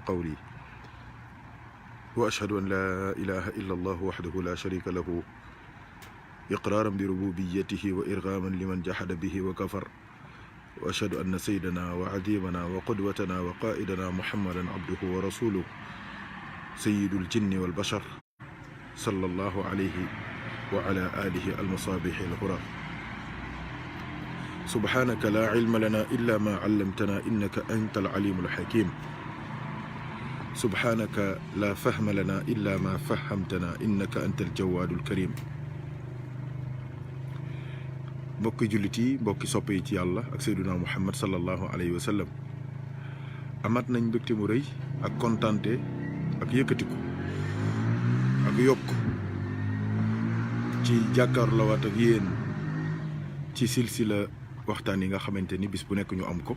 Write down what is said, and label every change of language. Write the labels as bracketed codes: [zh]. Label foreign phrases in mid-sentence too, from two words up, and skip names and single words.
[ar] قولي وأشهد أن لا إله إلا الله وحده لا شريك له إقرارا بربوبيته وإرغاما لمن جحد به وكفر وأشهد أن سيدنا وعظيمنا وقدوتنا وقائدنا محمدا عبده ورسوله سيد الجن والبشر صلى الله عليه وعلى آله المصابيح الغرار سبحانك لا علم لنا إلا ما علمتنا إنك أنت العليم الحكيم سبحانك لا فهم لنا إلا ما فهمتنا إنك أنت الجواد الكريم [wo] mbokki jullit yi mbokki soppe yi ci yàlla ak Seydina Muhammad [ar] صلى الله عليه وسلم [wo] amat nañ mbégte mu rëy ak kontante ak yëkkatiku ak yokk ci jàkkaarloowaat ak yéen ci silsila waxtaan yi nga xamante ni bis bu nekk ñu am ko